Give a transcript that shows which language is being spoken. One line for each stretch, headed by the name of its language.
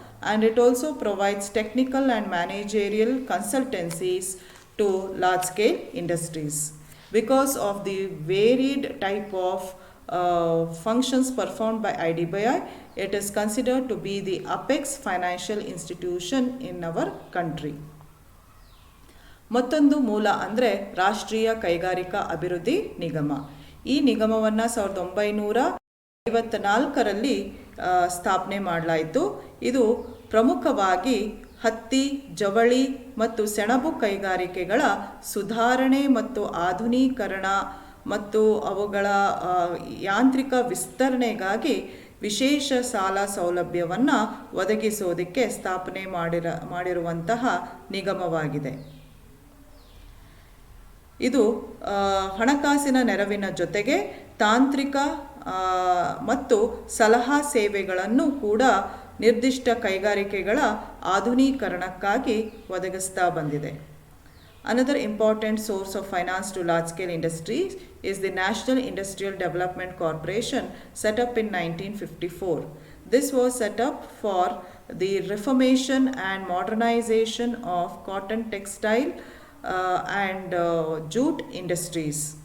English: And it also provides technical and managerial consultancies to large-scale industries. Because of the varied type of functions performed by IDBI, it is considered to be the apex financial institution in our country.
Kannada: ಮತ್ತೊಂದು ಮೂಲ ಅಂದರೆ ರಾಷ್ಟ್ರೀಯ ಕೈಗಾರಿಕಾ ಅಭಿವೃದ್ಧಿ ನಿಗಮ. ಈ ನಿಗಮವನ್ನು 1954ರಲ್ಲಿ ಸ್ಥಾಪನೆ ಮಾಡಲಾಯಿತು. ಇದು ಪ್ರಮುಖವಾಗಿ ಹತ್ತಿ, ಜವಳಿ ಮತ್ತು ಸೆಣಬು ಕೈಗಾರಿಕೆಗಳ ಸುಧಾರಣೆ ಮತ್ತು ಆಧುನೀಕರಣ ಮತ್ತು ಅವುಗಳ ಯಾಂತ್ರಿಕ ವಿಸ್ತರಣೆಗಾಗಿ ವಿಶೇಷ ಸಾಲ ಸೌಲಭ್ಯವನ್ನು ಒದಗಿಸೋದಕ್ಕೆ ಸ್ಥಾಪನೆ ಮಾಡಿರುವಂತಹ ನಿಗಮವಾಗಿದೆ. ಇದು ಹಣಕಾಸಿನ ನೆರವಿನ ಜೊತೆಗೆ ತಾಂತ್ರಿಕ ಮತ್ತು ಸಲಹಾ ಸೇವೆಗಳನ್ನು ಕೂಡ ನಿರ್ದಿಷ್ಟ ಕೈಗಾರಿಕೆಗಳ ಆಧುನೀಕರಣಕ್ಕಾಗಿ ಒದಗಿಸ್ತಾ ಬಂದಿದೆ.
English: Another important source of finance to large-scale industries is the National Industrial Development Corporation, set up in 1954. This was set up for the reformation and modernization of cotton, textile and jute industries.